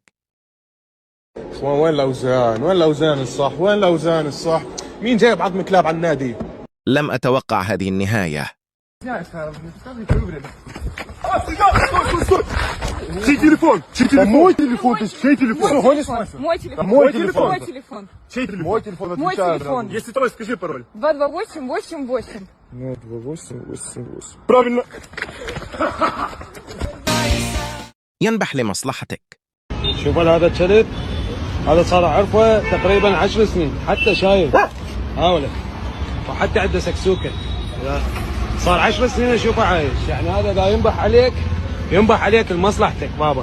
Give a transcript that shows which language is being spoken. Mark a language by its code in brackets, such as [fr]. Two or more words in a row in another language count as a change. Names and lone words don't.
[ar] وين الأوزان؟ وين الأوزان الصح؟ وين الأوزان الصح؟ مين جايب عظم كلاب على النادي؟ لم أتوقع هذه النهاية. شي تليفون، شي تليفون، مو تليفون، شي تليفون. [ru] Мой телефон. Мой телефон. Мой телефон. Чей телефон? Мой телефон. Мой телефон. Если трой, скажи пароль. 22888. 22888. Правильно. [ar] ينبح لمصلحتك. شوف هذا الشريط، هذا صار عرفه تقريبا 10 سنين، حتى شايف هاوله وحتى عنده سكسوكه. صار 10 سنين اشوفه عايش. يعني هذا اذا ينبح عليك لمصلحتك بابا.